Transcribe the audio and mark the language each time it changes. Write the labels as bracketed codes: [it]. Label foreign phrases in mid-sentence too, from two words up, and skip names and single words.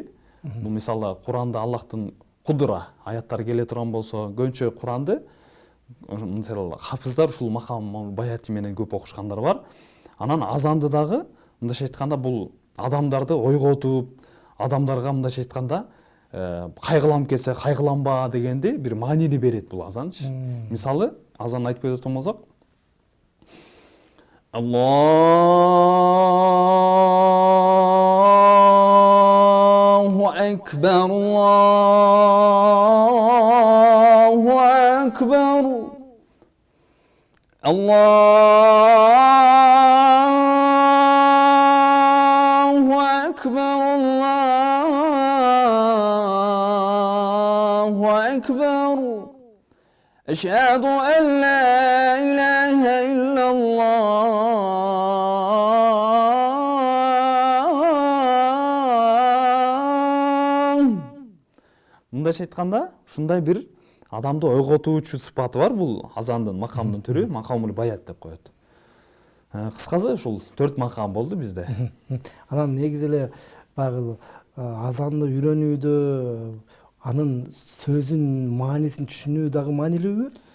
[ky] Бул мисалы Куранда Аллахтын кудура аяттары келе турган болсо, көбүнчө Куранды мисалы хафыздар ушул макамул баяти менен көп окушкандар бар. Анан азанды дагы мындайча айтканда бул адамдарды ойготуп, адамдарга мындайча айтканда кайгыланып келсе кайгыланба дегенди бир маанини берет бул азанчы. Мисалы азан айтып кететін болсақ, [ar] الله أكبر، الله أكبر، الله أكبر، الله أكبر. أشهد أن لا إله إلا الله. [ky] Мындайча айтканда, ушундай бир адамды ойготуучу сыпаты бар бул азандын, макамдын түрү, макамул баят деп коет. Кыскасы ушул 4 макам болду бизде. Анан негизи эле баягы азанды үйрөнүүдө анын сөзүн маанисин түшүнүү дагы маанилүүбү?